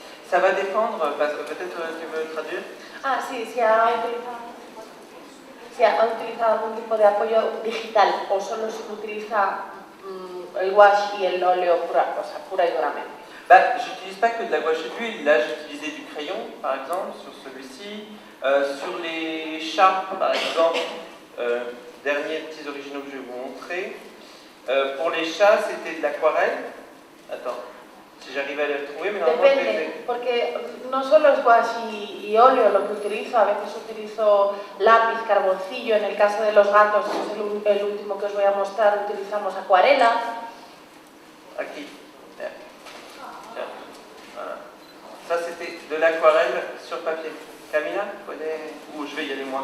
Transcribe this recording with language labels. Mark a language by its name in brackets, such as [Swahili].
[French] Ça va dépendre, parce que peut-être tu veux traduire. [Spanish] Ah, sí, si ha utilizado algún tipo de apoyo digital o solo se utiliza el wash y el óleo pura y duramente. [French] Bah, j'utilise pas que de la gouache et de l'huile. Là, j'utilisais du crayon, par exemple, sur celui-ci. Sur les chats, par exemple, derniers petits originaux que je vais vous montrer. Pour les chats, c'était de l'aquarelle. Attends, si j'arrive à les retrouver, mais normalement, je les [Spanish] Depende, [French] ai. [Spanish] porque no solo es wash y óleo lo que utilizo, a veces utilizo lápiz, carboncillo, en el caso de los gatos, que es el último que os voy a mostrar, utilizamos acuarela. Aquí. [French] Tiens. Voilà. Ça, c'était de l'aquarelle sur papier. Camilla, connais ou je vais y aller moi.